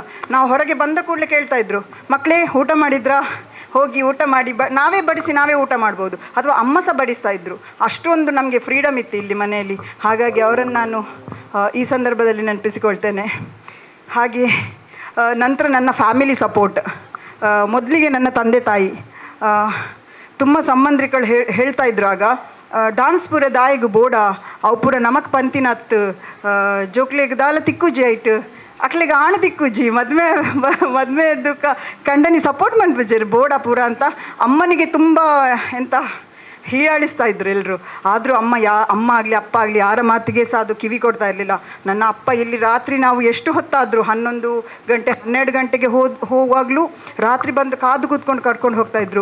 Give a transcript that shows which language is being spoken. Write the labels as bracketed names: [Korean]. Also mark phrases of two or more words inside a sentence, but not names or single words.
[Kannada] ನಾವು ಹೊರಗೆ ಬಂದ ಕೂಡಲೇ ಕೇಳ್ತಾ ಇದ್ರು, ಮಕ್ಕಳೇ ಊಟ ಮಾಡಿದ್ರಾ, ಹೋಗಿ ಊಟ ಮಾಡಿ, ನಾವೇ ಬಡಿಸಿ ನಾವೇ ಊಟ ಮಾಡ್ಬೋದು, ಅಥವಾ ಅಮ್ಮ ಸಹ ಬಡಿಸ್ತಾ ಇದ್ರು. ಅಷ್ಟೊಂದು ನಮಗೆ ಫ್ರೀಡಮ್ ಇತ್ತು ಇಲ್ಲಿ ಮನೆಯಲ್ಲಿ. ಹಾಗಾಗಿ ಅವರನ್ನು ನಾನು ಈ ಸಂದರ್ಭದಲ್ಲಿ ನೆನಪಿಸಿಕೊಳ್ತೇನೆ. ಹಾಗೆ ನಂತರ ನನ್ನ [English] family support. [Kannada] ಮೊದಲಿಗೆ ನನ್ನ ತಂದೆ ತಾಯಿ, ತುಂಬ ಸಂಬಂಧಿಕರು ಹೇಳ್ತಾ ಇದ್ರು ಆಗ, [Tulu] ಡಾನ್ಸ್ ಪೂರ ದಾಯಿಗೆ ಬೋಡ ಅವು ಪೂರ ನಮಕ್ ಪಂತಿನತ್ ಜೋಕ್ಲೆಗೆ ದಾಲ ತಿಕ್ಕುಜಿ ಆಯ್ತು ಅಕ್ಲೆಗೆ ಆಣ ತಿಕ್ಕುಜ್ಜಿ ಮದ್ಮೆದ್ದು ಕಂಡನಿ ಸಪೋರ್ಟ್ ಮಾಡ್ಬಿಜ್ಜರು ಬೋಡ ಪೂರ [Kannada] ಅಂತ ಅಮ್ಮನಿಗೆ ತುಂಬ ಎಂತ ಹೀಯಾಳಿಸ್ತಾ ಇದ್ರು ಎಲ್ಲರೂ. ಆದರೂ ಅಮ್ಮ ಆಗಲಿ ಅಪ್ಪ ಆಗಲಿ ಯಾರ ಮಾತಿಗೆ ಸಹ ಅದು ಕಿವಿ ಕೊಡ್ತಾ ಇರಲಿಲ್ಲ. ನನ್ನ ಅಪ್ಪ ಇಲ್ಲಿ ರಾತ್ರಿ ನಾವು ಎಷ್ಟು ಹೊತ್ತಾದರೂ 11 ಗಂಟೆ 12 ಗಂಟೆಗೆ ಹೋಗುವಾಗಲೂ ರಾತ್ರಿ ಬಂದು ಕಾದು ಕೂತ್ಕೊಂಡು ಕರ್ಕೊಂಡು ಹೋಗ್ತಾ ಇದ್ರು.